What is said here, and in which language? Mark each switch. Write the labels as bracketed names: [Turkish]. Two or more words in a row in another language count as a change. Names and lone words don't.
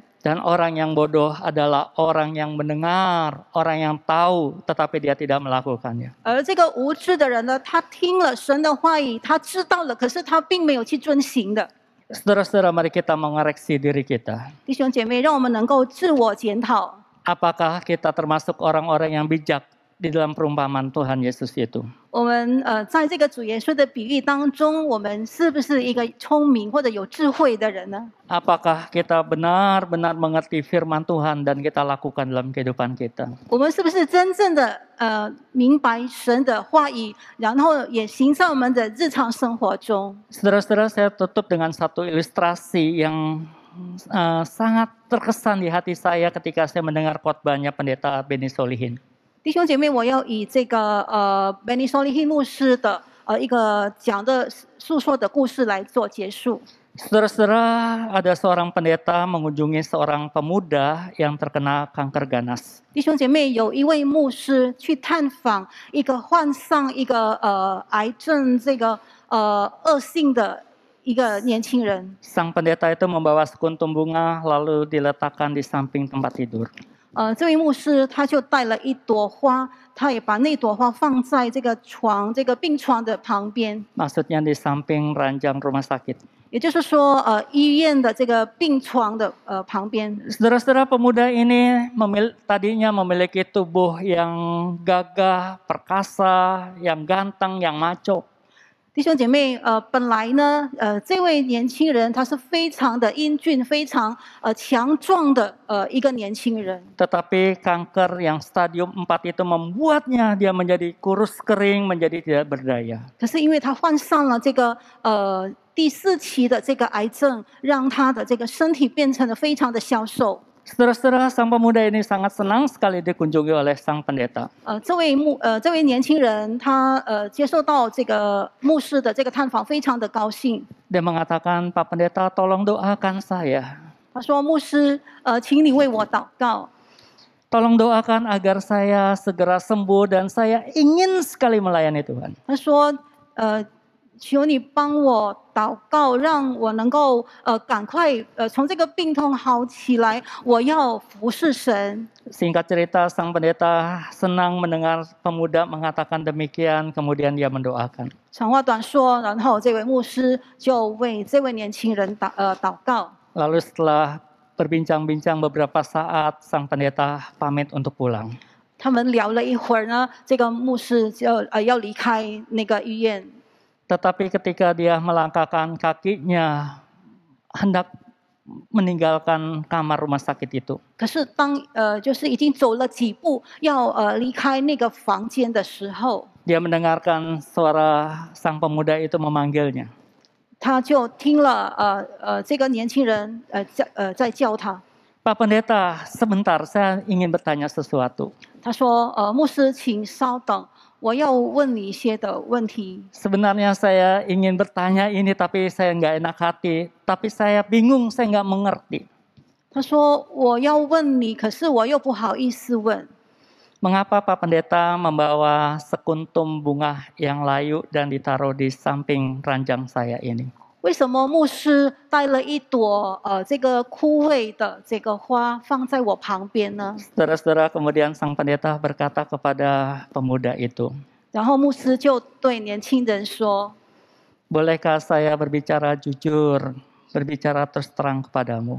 [Indonesian] Dan orang yang bodoh adalah orang yang mendengar, orang yang tahu, tetapi dia tidak melakukannya. [Chinese] 而这个无知的人呢，他听了神的话语，他知道了，可是他并没有去遵行的。 [Indonesian] Saudara-saudara, mari kita mengoreksi diri kita. [Chinese] 弟兄姐妹，让我们能够自我检讨。 [Indonesian] Apakah kita termasuk orang-orang yang bijak di dalam perumpamaan Tuhan Yesus itu? [Chinese] 我们在这个主耶稣的比喻当中，我们是不是一个聪明或者有智慧的人呢？ [Indonesian] Apakah kita benar-benar mengerti firman Tuhan dan kita lakukan dalam kehidupan kita? [Chinese] 我们是不是真正的明白神的话语，然后也行在我们的日常生活中？ [Indonesian] Saudara-saudara, saya tutup dengan satu ilustrasi yang sangat terkesan di hati saya ketika saya mendengar khotbahnya Pendeta Benny Solihin. [Chinese] 弟兄姐妹，我要以这个Benny Solihin 牧师的一个诉说的故事来做结束。 [Indonesian] Saudara-saudara, ada seorang pendeta mengunjungi seorang pemuda yang terkena kanker ganas. [Chinese] 弟兄姐妹，有一位牧师去探访一个患上一个癌症恶性的一个年轻人。 [Indonesian] Sang pendeta itu membawa sekuntum bunga lalu diletakkan di samping tempat tidur. [Chinese] 这位牧师他就带了一朵花，他也把那朵花放在这个病床的旁边。 [Indonesian] Maksudnya di samping ranjang rumah sakit. [Chinese] 也就是说，医院的这个病床的旁边。 [Indonesian] Saudara-saudara, pemuda ini tadinya memiliki tubuh yang gagah, perkasa, yang ganteng, yang maco. [Chinese] 弟兄姐妹，本来呢，这位年轻人他是非常的英俊、非常强壮的一个年轻人。 [Indonesian] Tetapi kanker yang stadium 4 itu membuatnya dia menjadi kurus kering, menjadi tidak berdaya. [Chinese] 可是因为他患上了这个第4期的这个癌症，让他的这个身体变成了非常的消瘦。 [Indonesian] Saudara-saudara, sang pemuda ini sangat senang sekali dikunjungi oleh sang pendeta. [Chinese] 这位年轻人他接受到这个牧师的这个探访，非常的高兴。 [Indonesian] Dia mengatakan, Pak Pendeta, tolong doakan saya. [Chinese] 他说：“牧师，请你为我祷告。 [Indonesian] Tolong doakan agar saya segera sembuh dan saya ingin sekali melayani Tuhan. [Chinese] 他说：“求你帮我祷告，让我能够赶快从这个病痛好起来，我要服侍神。” [Indonesian] Singkat cerita, sang pendeta senang mendengar pemuda mengatakan demikian, kemudian dia mendoakan. [Chinese] 长话短说，然后这位牧师就为这位年轻人祷告。 [Indonesian] Lalu setelah berbincang-bincang beberapa saat, sang pendeta pamit untuk pulang. [Chinese] 他们聊了一会儿呢，这个牧师就要离开那个医院。 [Indonesian] Tetapi ketika dia melangkahkan kakinya hendak meninggalkan kamar rumah sakit itu, [Chinese] 可是当就是已经走了几步要离开那个房间的时候， [Indonesian] dia mendengarkan suara sang pemuda itu memanggilnya. [Chinese] 他就听了这个年轻人在叫他。 [Indonesian] Pak Pendeta, sebentar, saya ingin bertanya sesuatu. [Chinese] 他说：“牧师，请稍等，我要问你一些的问题。 [Indonesian] Sebenarnya saya ingin bertanya ini, tapi saya nggak enak hati. Tapi saya bingung, saya nggak mengerti. ” [Chinese] 他说：“我要问你，可是我又不好意思问。 [Indonesian] Mengapa Pak Pendeta membawa sekuntum bunga yang layu dan ditaruh di samping ranjang saya ini? [Chinese] 为什么牧师带了一朵这个枯萎的这个花放在我旁边呢？” [Indonesian] Saudara-saudara, kemudian sang pendeta berkata kepada pemuda itu, [Chinese] 然后牧师就对年轻人说：“ [Indonesian] Bolehkah saya berbicara jujur, berbicara terus terang kepadamu?